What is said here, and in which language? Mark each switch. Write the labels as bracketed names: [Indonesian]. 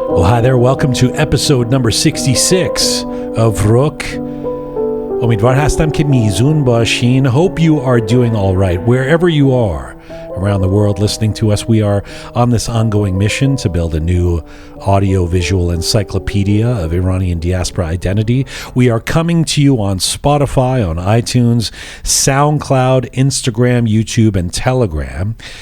[English] Hi there, welcome to episode number 66 of Roqe. [Persian] امیدوار هستم که میزون باشین. [English] Hope you are doing all right wherever you are around the world listening to us. We are on this ongoing mission to build a new audio-visual encyclopedia of Iranian diaspora identity. We are coming to you on Spotify, on iTunes, SoundCloud, Instagram, YouTube, and Telegram.